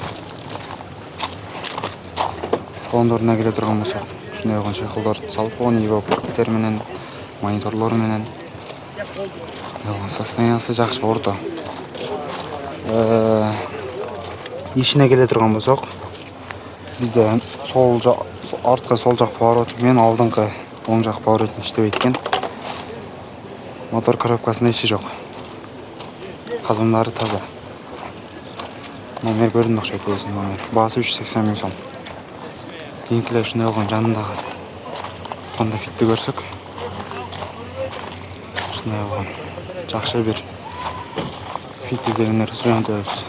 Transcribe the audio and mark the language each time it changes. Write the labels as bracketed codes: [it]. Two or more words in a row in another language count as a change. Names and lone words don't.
[ky] Салондоруна келе турган болсок, ушундай болгон чехолдорду салып койгон, ибоптер менен, мониторлору менен. Состояниясы жакшы, орто. Ишине келе турган болсок, бизде артқы сол жақ поворот менен алдыңкы оң жақ поворот иштебейт экен. Мотор коробкасында иши жок. Казандары таза. Номер көрүндү окшойт, өзүнүн номер. Баасы 380 миң сом. Кийинки эле ушундай болгон жанындагы Honda Fit'ти көрсөк, ушундай болгон жакшы бир Fit издегендер жөнөтөбүз.